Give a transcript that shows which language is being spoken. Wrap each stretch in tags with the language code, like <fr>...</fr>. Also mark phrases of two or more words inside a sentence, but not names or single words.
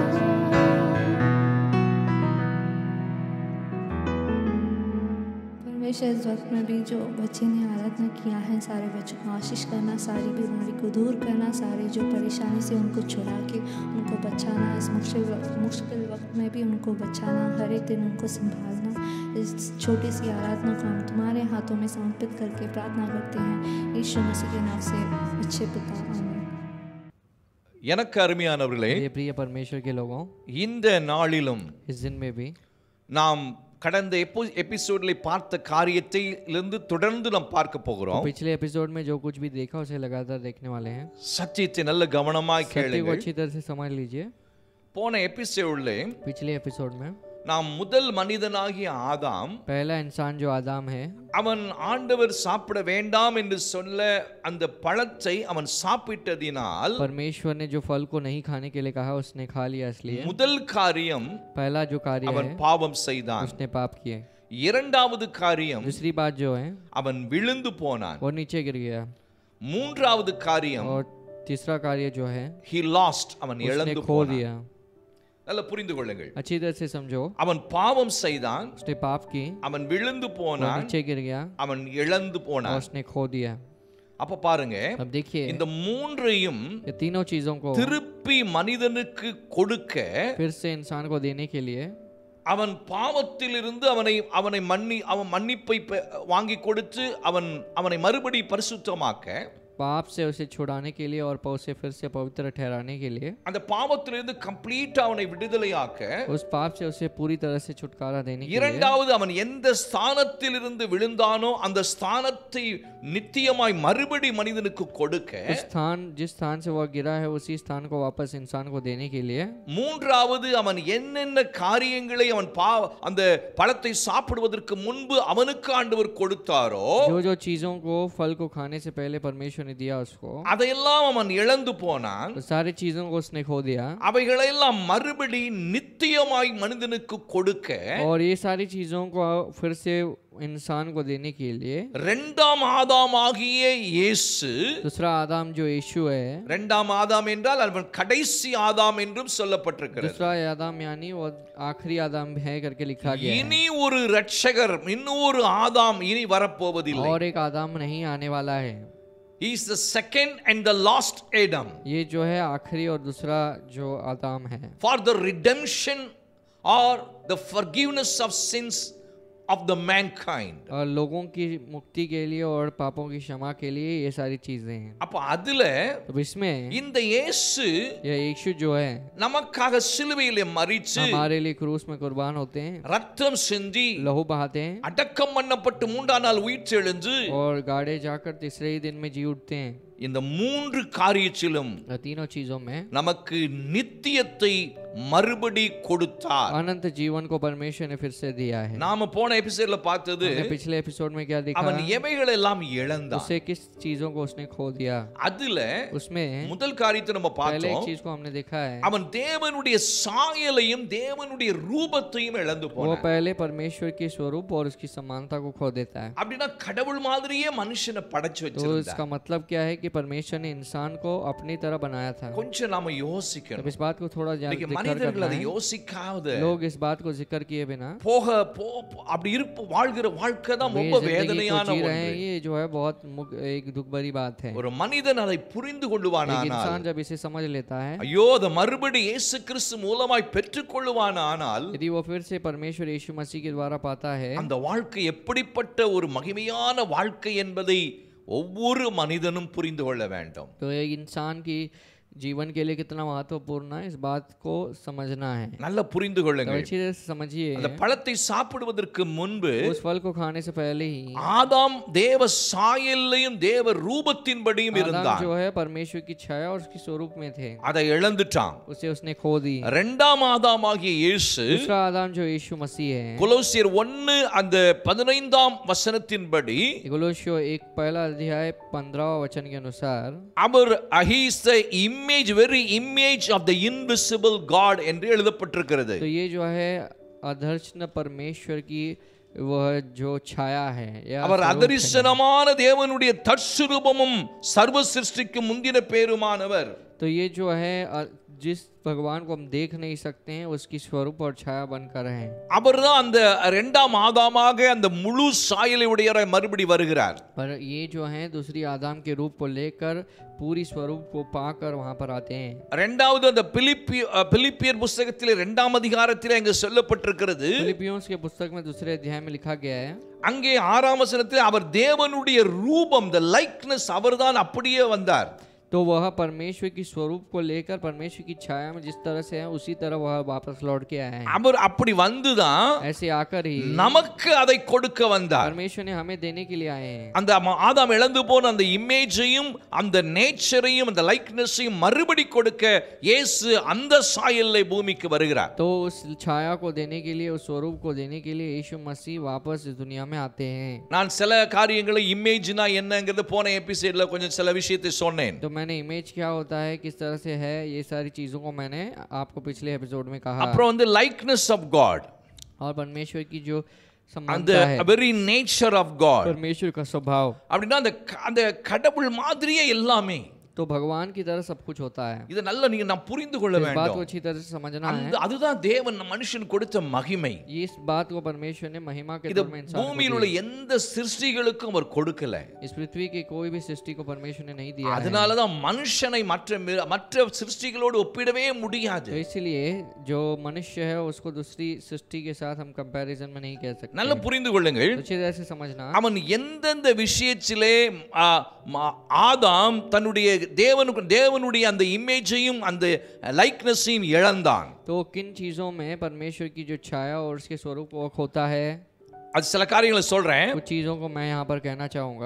<hi>परमेश्वर इस वक्त में भी जो बच्चे ने आराधना किया है, सारे बच्चों को आशीष करना, सारी बीमारी को दूर करना, सारे जो परेशानी से उनको छुड़ा के उनको बचाना, इस मुश्किल वक्त में भी उनको बचाना, हर एक दिन उनको संभालना। इस छोटी सी आराधना को हम तुम्हारे हाथों में समर्पित करके प्रार्थना करते हैं, यीशु मसीह के नाम से, अच्छे पिता, आमीन।</hi> <ta>எனக்கு அருமையானவர்களே,</ta> <hi>ये प्रिय परमेश्वर के लोगों,</hi> <ta>இந்த நாளிலும்</ta> <hi>इस दिन में भी</hi> <ta>நாம் கடந்த எபிசோட்ல பார்த்த காரியத்திலிருந்து தொடர்ந்து நாம் பார்க்க போகிறோம்.</ta> <hi>पिछले एपिसोड में जो कुछ भी देखा उसे लगातार देखने वाले हैं।</hi> <ta>சத்தியத்தை நல்ல கவனமாய்</ta> <hi>सत्य को</hi> <ta>கேளுங்கள்.</ta> <hi>अच्छी तरह से समझ लीजिए।</hi> <ta>போன எபிசோட்ல</ta> <hi>पिछले एपिसोड में</hi> <ta>நாம் முதல் மனிதனாகிய ஆதாம்,</ta> <hi>पहला इंसान जो आदम है,</hi> <ta>அவன் ஆண்டவர் சாப்பிட வேண்டாம் என்று சொல்ல அந்த பழத்தை அவன் சாப்பிட்டதினால்</ta> <hi>परमेश्वर ने जो फल को नहीं खाने के लिए कहा उसने खा लिया, इसलिए</hi> <ta>முதல் காரியம்</ta> <hi>पहला जो कार्य</hi> <ta>அவன்</ta> <hi>है</hi> <ta>பாவம் செய்தான்.</ta> <hi>उसने पाप किए।</hi> <ta>இரண்டாவது காரியம்</ta> <hi>दूसरी बात जो है</hi> <ta>அவன் விழுந்து போனான்.</ta> <hi>वो नीचे गिर गया।</hi> <ta>மூன்றாவது காரியம்</ta> <hi>और तीसरा कार्य जो है</hi> <en>he lost,</en> <ta>அவன்</ta> <hi>उसने</hi> <ta>இழந்து</ta> <hi>खो</hi> <ta>போனான்.</ta> <hi>दिया।</hi> <ta>நல்லா புரிந்து கொள்ளுங்கள்.</ta> <hi>अच्छी तरह से समझो,</hi> <ta>அவன் பாவம் செய்தான்,</ta> <hi>उसने पाप की,</hi> <ta>அவன் விழுந்து</ta> <hi>वो</hi> <ta>போனான்,</ta> <hi>नीचे गिर गया</hi> <ta>அவன் இழந்து</ta> <hi>और</hi> <ta>போனான்.</ta> <hi>उसने खो दिया।</hi> <ta>அப்ப பாருங்க,</ta> <hi>अब देखिए</hi> <ta>இந்த மூன்றையும்</ta> <hi>ये तीनों चीजों को</hi> <ta>திருப்பி மனிதனுக்கு கொடுக்க</ta> <hi>फिर से इंसान को देने के लिए</hi> <ta>அவன் பாவத்திலிருந்து அவன் மன்னிப்பை வாங்கி கொடுத்து அவனை மறுபடி பரிசுத்தமாக்க</ta> <hi>पाप से उसे छुड़ाने के लिए और उसे फिर से पवित्र ठहराने के लिए,</hi> <ta>அந்த பாவத்திலிருந்து கம்ப்ளீட்டா அவனை விடுதலையாக்க,</ta> <hi>उस पाप से उसे पूरी तरह से छुटकारा देने के लिए,</hi> <ta>இரண்டாவது அவன் எந்த ஸ்தானத்திலிருந்து விழுந்தானோ அந்த ஸ்தானத்தை நித்தியமாய் மறுபடி மனிதனுக்கு கொடுக்க,</ta> <hi>जिस स्थान से वह गिरा है उसी स्थान को वापस इंसान को देने के लिए,</hi> <ta>மூன்றாவது அவன் என்னென்ன காரியங்களை அவன் அந்த பழத்தை சாப்பிடுவதற்கு முன்பு அவனுக்கு ஆண்டவர் கொடுத்தாரோ,</ta> <hi>जो चीजों को फल को खाने से पहले परमेश्वर ने दिया उसको,</hi> <ta>அதையெல்லாம் அவன் இழந்து போனான்.</ta> <hi>तो सारी चीजों को उसने खो दिया,</hi> <ta>அவைகளெல்லாம் மறுபடி நித்தியமாய் மனிதனுக்கு கொடுக்க,</ta> <hi>और ये सारी चीजों को फिर से इंसान को देने के लिए</hi> <ta>இரண்டாம் ஆதாமாகிய இயேசு,</ta> <hi>दूसरा आदम जो यीशु है,</hi> <ta>இரண்டாம் ஆதாம் என்றால் அவன் கடைசி ஆதாம் என்றும் சொல்லப்பட்டிருக்கிறது.</ta> <hi>दूसरा आदम यानी वो आखिरी आदम है करके लिखा गया है,</hi> <ta>இனி ஒரு இரட்சகர், இன்னொரு ஆதாம் இனி வரப்போவதில்லை.</ta> <hi>और एक आदम नहीं आने वाला है.</hi> <en>He is the second and the last Adam.</en> <hi>ये जो है आखिरी और दूसरा जो आदम है,</hi> <en>For the redemption or the forgiveness of sins of the mankind.</en> <hi>और लोगों की मुक्ति के लिए और पापों की क्षमा के लिए ये सारी चीजें हैं.</hi> <ta>அப்ப அதுல</ta> <hi>तो इसमें</hi> <ta>இந்த இயேசு</ta> <hi>ये यीशु जो है</hi> <ta>நமக்காக சிலுவையிலே மரிச்சு</ta> <hi>हमारे लिए क्रूस में कुर्बान होते हैं,</hi> <ta>ரத்தம் சிந்தி</ta> <hi>लहू बहाते हैं</hi> <ta>அடக்கம் பண்ணப்பட்டு மூன்றாம் நாள் உயிர்த்தெழுந்து</ta> <hi>और गाड़े जाकर तीसरे ही दिन में जी उठते हैं.</hi> <ta>இந்த மூன்று காரியத்திலும்</ta> <hi>तीनों चीजों में</hi> <ta>நமக்கு நித்தியத்தை மறுபடி கொடுத்தார்.</ta> <hi>अनंत जीवन को परमेश्वर ने फिर से दिया है.</hi> <ta>நாம போன எபிசோட்ல பார்த்தது</ta> <hi>हमने पिछले एपिसोड में क्या देखा,</hi> <ta>அவன் எவைகளை எல்லாம் இழந்தான்.</ta> <hi>उसे किस चीजों को उसने खो दिया.</hi> <ta>அதுல</ta> <hi>उसमें</hi> <ta>முதல் காரியத்தை நம்ம</ta> <hi>पहले एक</hi> <ta>பார்த்தோம்,</ta> <hi>चीज को हमने देखा है,</hi> <ta>அவன் தேவனுடைய சாயலையும் தேவனுடைய ரூபத்தையும் இழந்து</ta> <hi>वो</hi> <ta>போனான்.</ta> <hi>पहले परमेश्वर के स्वरूप और उसकी समानता को खो देता है.</hi> <ta>அப்படின்னா கடவுள் மாதிரியே மனுஷனை படைச்சு</ta> <hi>तो</hi> <ta>வச்சிருந்தார்.</ta> <hi>इसका मतलब क्या है कि परमेश्वर ने इंसान को अपनी तरह बनाया था.</hi> <ta>கொஞ்சம் நாம</ta> <hi>अब</hi> <ta>யோசிக்கணும்.</ta> <hi>इस बात को थोड़ा</hi> <ta>இன்னைக்கு</ta> <hi>जिक्र</hi> <ta>மனிதர்கள்</ta> <hi>करना</hi> <ta>அதை</ta> <hi>है.</hi> <ta>யோசிக்காத</ta> <hi>लोग इस बात को जिक्र किए बिना</hi> <ta>அப்படி வாழ்கிற வாழ்க்கை தான்</ta> <hi>वे</hi> <ta>ரொம்ப</ta> <hi>जिंदगी को</hi> <ta>வேதனையான</ta> <hi>जी रहे</hi> <ta>ஒன்று.</ta> <hi>हैं, ये जो है बहुत एक दुख भरी बात है.</hi> <ta>ஒரு மனிதன் அதை புரிந்து</ta> <hi>एक</hi> <ta>கொள்ளுவானால்,</ta> <hi>इंसान जब इसे समझ लेता है,</hi> <ta>ஐயோ அதை மறுபடி இயேசு கிறிஸ்து மூலமாய் பெற்றுக்கொள்ளுவானால்,</ta> <hi>यदि वो फिर से परमेश्वर यीशु मसीह के द्वारा पाता है,</hi> <ta>அந்த வாழ்க்கை எப்படிப்பட்ட ஒரு மகிமையான வாழ்க்கை என்பதை ஒவ்வொரு மனிதனும் புரிந்து கொள்ள வேண்டும்.</ta> <hi>तो एक इंसान की जीवन के लिए कितना महत्वपूर्ण है इस बात को समझना है.</hi> <ta>நல்லா புரிந்து</ta> <hi>तो</hi> <ta>கொள்ளுங்கள்.</ta> <hi>अच्छी तरह से समझिए,</hi> <ta>அந்த பழத்தை சாப்பிடுவதற்கு முன்பு</ta> <hi>उस फल को खाने से पहले ही</hi> <ta>ஆதாம் தேவ சாயலையும் தேவ ரூபத்தின்படியும்</ta> <hi>आदम</hi> <ta>இருந்தான்.</ta> <hi>जो है परमेश्वर की छाया और उसकी स्वरूप में थे,</hi> <ta>அதை இழந்துட்டான்.</ta> <hi>उसे उसने खो दी.</hi> <ta>இரண்டாம் ஆதாமாகிய இயேசு</ta> <hi>दूसरा आदम जो यीशु मसीह है,</hi> <ta>கொலோசியர் 1 அந்த 15ஆம் வசனத்தின்படி</ta> <hi>कोलोसियों 1 पहला अध्याय 15 वचन के अनुसार,</hi> <ta>அவர்</ta> <en>he is the image, very image of the invisible God</en> <ta>என்று எழுதப்பட்டிருக்கிறது.</ta> <hi>तो ये जो है अदर्शन परमेश्वर की वह जो छाया है, या</hi> <ta>அவர்</ta> <hi>स्वरूप है.</hi> <ta>அதரிசனமான தேவனுடைய தற்சுரூபமும் சர்வ சிருஷ்டிக்கு முந்தின பேருமானவர்.</ta> <hi>तो ये जो है जिस भगवान को हम देख नहीं सकते हैं उसकी स्वरूप और छाया बनकर हैं.</hi> <ta>அவர்தான் அந்த இரண்டாம் ஆதாமாக அந்த முழு சாயலை உடையவராய் மறுபடி வருகிறார்.</ta> <hi>पर ये जो है दूसरी आदम के रूप को लेकर पूरी स्वरूप को पाकर वहां पर आते हैं.</hi> <ta>இரண்டாவது அந்த பிலிப்பியர் புத்தகத்திலே 2ஆம் அதிகாரத்திலே அங்கு சொல்லப்பட்டிருக்கிறது,</ta> <hi>फिलिपियोंस के पुस्तक में दूसरे अध्याय में लिखा गया है,</hi> <ta>அங்கே 6ஆம் வசனத்தில் அவர் தேவனுடைய ரூபம்,</ta> <en>the likeness,</en> <ta>அவர்தான் அப்படியே வந்தார்.</ta> <hi>तो वह परमेश्वर की स्वरूप को लेकर परमेश्वर की छाया में जिस तरह से है उसी तरह वह वापस लौट के आए हैं.</hi> <ta>அவர் அப்படி வந்துதான்</ta> <hi>ऐसे आकर ही</hi> <ta>நமக்கு அதை கொடுக்க வந்தார்.</ta> <hi>परमेश्वर ने हमें देने के लिए आए हैं.</hi> <ta>அந்த ஆதாம் இழந்து போன அந்த இமேஜையும் அந்த நேச்சரையும் அந்த லைக்னஸையும் மறுபடி கொடுக்க இயேசு அந்த சாயல்ல பூமிக்கு வருகிறார்.</ta> <hi>तो उस छाया को देने के लिए, उस स्वरूप को देने के लिए यीशु मसीह वापस इस दुनिया में आते हैं.</hi> <ta>நான் சில காரியங்களை இமேஜ்னா என்னங்கிறது போன எபிசோட்ல கொஞ்சம் சில விஷயத்தை சொன்னேன்.</ta> <hi>तो मैंने इमेज क्या होता है, किस तरह से है, ये सारी चीजों को मैंने आपको पिछले एपिसोड में कहा.</hi> <ta>அப்புறம் வந்து</ta> <en>likeness of God,</en> <hi>और परमेश्वर की जो</hi> <ta>அந்த</ta> <hi>समानता है,</hi> <en>very nature of God,</en> <hi>परमेश्वर का स्वभाव,</hi> <ta>அப்படின்னா அந்த கடவுள் மாதிரியே எல்லாமே,</ta> <hi>तो भगवान की तरह सब कुछ होता है.</hi> <ta>இது நல்லா நீங்க நான் புரிந்து கொள்ள</ta> <hi>इस बात को</hi> <ta>வேண்டும்.</ta> <hi>अच्छी तरह से समझना है.</hi> <ta>அதுதான் தேவன் மனுஷன் கொடுத்த மகிமை.</ta> <hi>इस बात को परमेश्वर ने महिमा के</hi> <ta>இது</ta> <hi>तौर में इंसान को</hi> <ta>பூமியில் உள்ள</ta> <hi>दी.</hi> <ta>எந்த சிருஷ்டிகளுக்கும் அவர் கொடுக்கல.</ta> <hi>इस पृथ्वी के कोई भी सृष्टि को परमेश्वर ने नहीं दिया है.</hi> <ta>அதனாலதான் மனுஷனை மற்ற சிருஷ்டிகளோடு ஒப்பிடவே முடியாது.</ta> <hi>तो इसलिए जो मनुष्य है उसको दूसरी सृष्टि के साथ हम कंपैरिजन में नहीं कह सकते.</hi> <ta>நல்லா புரிந்து கொள்ளுங்கள்.</ta> <hi>अच्छी तरह से समझना.</hi> <ta>அவன் எந்தெந்த விஷயத்திலே ஆதாம் தன்னுடைய தேவனுடைய அந்த இமேஜையும் அந்த லைக்னஸையும் இழந்தான்.</ta> <hi>तो किन चीजों में परमेश्वर की जो छाया और उसके स्वरूप वो खोता है?</hi> <ta>அது சில காரியங்களை சொல்றேன்.</ta> <hi>कुछ चीजों को मैं यहाँ पर कहना चाहूंगा.</hi>